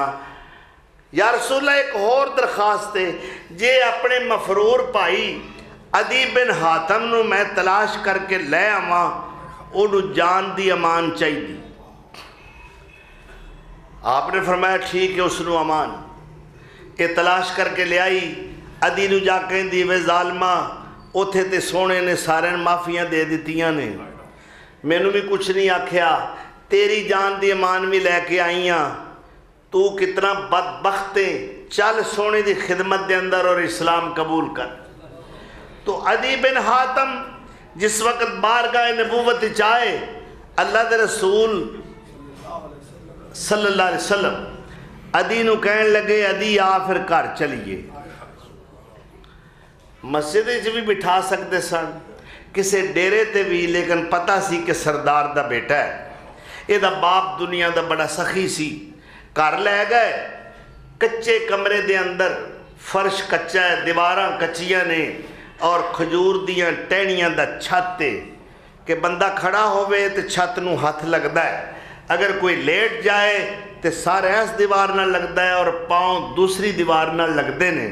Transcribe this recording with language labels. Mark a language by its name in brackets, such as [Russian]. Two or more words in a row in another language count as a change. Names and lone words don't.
[Punjabi] یا رسول اللہ ایک اور درخواست ہے، جے اپنے مفرور بھائی عدی بن حاتم نو میں تلاش کر کے لے آواں، انہوں جان دی امان چاہیے۔ آپ نے فرمایا ٹھیک ہے اس نو امان۔ یہ تلاش کر کے لے آئی، عدی نو جا کہیں دی وے ظالمہ اتھے تے سونے نے سارے معافیاں دے دیتیاں نے، میں نو بھی کچھ نہیں آکھیا، تیری جان دی امان بھی لے کے آئیاں، تو کتنا بدبخت ہے، چل سونے دی خدمت دے اندر اور اسلام قبول کر۔ تو عدی بن حاتم جس وقت بارگاہ نبوت چاہے، اللہ دے رسول [Arabic] صلی اللہ علیہ وسلم [Punjabi] عدی نو کہنے لگے عدی آ پھر گھر چلیے۔ مسجد وچ بھی بٹھا سکتے سن، کسے ڈیرے تے بھی، لیکن پتہ سی کہ سردار دا بیٹا ہے، یہ دا باپ دنیا دا بڑا سخی سی۔ گھر لے گئے، کچے کمرے دے اندر، فرش کچا ہے، دیواراں کچیاں نے، اور کھجور دیاں ٹہنیاں دا چھت ہے کہ بندہ کھڑا ہوئے تے چھت نو ہاتھ لگدا ہے، اگر کوئی لیٹ جائے تے سارے اس دیوار نہ لگدا ہے اور پاؤں دوسری دیوار نہ لگدے نے۔